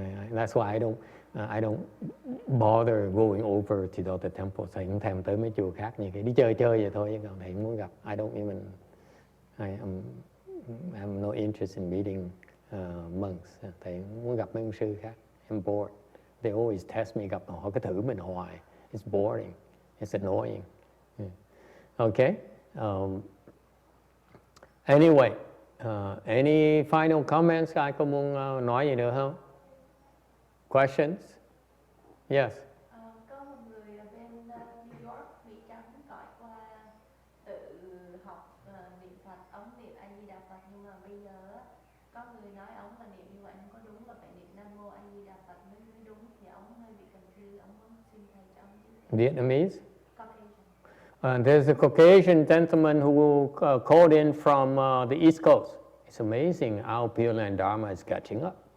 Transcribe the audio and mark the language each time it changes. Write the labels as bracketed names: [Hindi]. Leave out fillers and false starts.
[English] That's why I don't bother going over to the other temples. [Vietnamese] Thầy không thèm tới mấy chùa khác như cái đi chơi vậy thôi, chứ còn thầy không muốn gặp. [English] I don't even I have no interest in meeting monks. [Vietnamese] Thầy không muốn gặp mấy ông sư khác. [English] I'm bored. They always test me, [Vietnamese] gặp họ cứ thử mình hoài. [English] It's boring. It's annoying. Yeah. Okay. Anyway, any final comments? [Vietnamese] Ai có muốn nói gì nữa không? [English] Questions? Yes. [Vietnamese] Có một người ở bên New York bị trắng gọi qua tự học niệm Phật, ống niệm A Di Đà Phật, nhưng mà bây giờ có người nói ông là niệm như vậy không có đúng, là phải niệm Nam Mô A Di Đà Phật mới đúng, thì ông hơi bị confused, ông muốn xin thầy cho ông chứ. [English] Vietnamese? Caucasian. There's a Caucasian gentleman who called in from the East Coast. It's amazing how Pure Land Dharma is catching up.